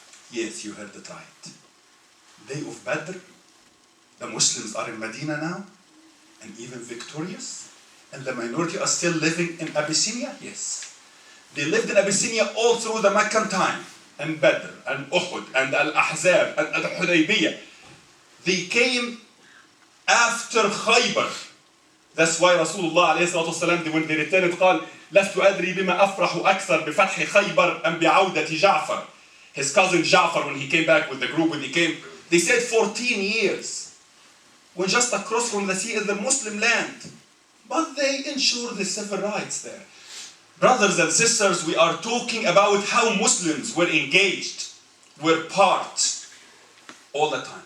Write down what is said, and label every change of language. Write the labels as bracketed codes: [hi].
[en] Yes, you heard it right. Day of Badr. The Muslims are in Medina now, and even victorious, and the minority are still living in Abyssinia. Yes, they lived in Abyssinia all through the Meccan time, and Badr, and Uhud, and Al-Ahzab, and Al-Hudaybiyah. They came after Khaybar. That's why Rasulullah [ar] عليه الصلاة والسلام, [en] when they returned, [ar] قال لست أدري بما أفرح أكثر بفتح خيبر أم بعودة جعفر. [en] His cousin Ja'far, when he came back with the group, when he came, they said 14 years. When just across from the sea is the Muslim land. But they ensured the civil rights there. Brothers and sisters, we are talking about how Muslims were engaged, were part all the time.